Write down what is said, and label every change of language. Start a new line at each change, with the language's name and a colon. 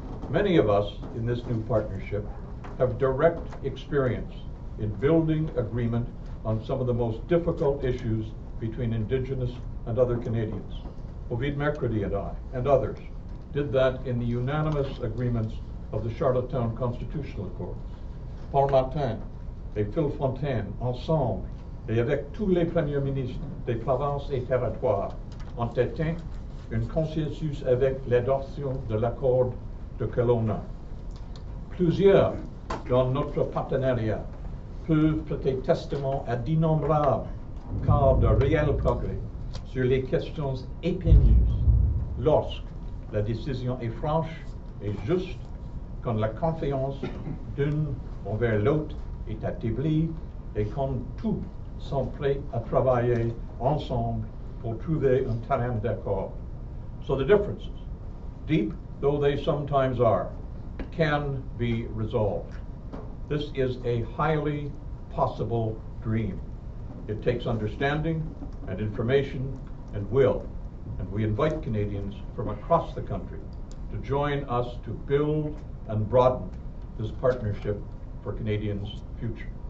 English: Many of us in this new partnership have direct experience in building agreement on some of the most difficult issues between Indigenous and other Canadians. Ovid Mercredi and I, and others, did that in the unanimous agreements of the Charlottetown Constitutional Accords.
French: Paul Martin et Phil Fontaine, ensemble, et avec tous les premiers ministres des provinces et territoires, ont atteint un consensus avec l'adoption de l'accord de Kelowna. Plusieurs dans notre partenariat peuvent prêter testament à d'innombrables cas de réel progrès sur les questions épineuses lorsque la décision est franche et juste, quand la confiance d'une envers l'autre est établie et quand tous sont prêts à travailler ensemble pour trouver un terrain d'accord.
English: So the differences, deep though they sometimes are, can be resolved. This is a highly possible dream. It takes understanding and information and will, and we invite Canadians from across the country to join us to build and broaden this partnership for Canadians' future.